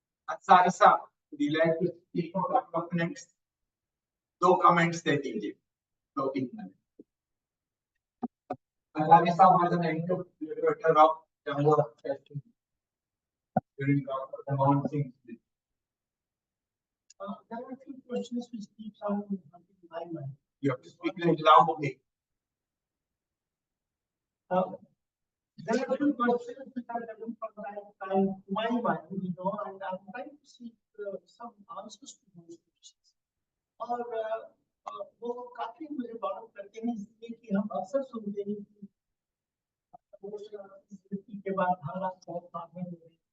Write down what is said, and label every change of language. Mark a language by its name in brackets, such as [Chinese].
[English] Ansari साहब, would you like to speak for a couple of minutes? [Hindi] 2 comments दे दीजिए, 2-3 minute. [English] Ansari साहब was an interpreter of Jammu Kashmir during Dr. Manmohan Singh's visit. There are a few questions which keep on in my mind. You have to speak like loudly. There are a few questions which are coming from my mind, you know, and I'm trying to seek some answers to those questions. [Hindi] और वो काफी मुझे बात करते हैं इसलिए कि हम अक्सर सुनते हैं कि के बाद हालात बहुत आगे हो गए,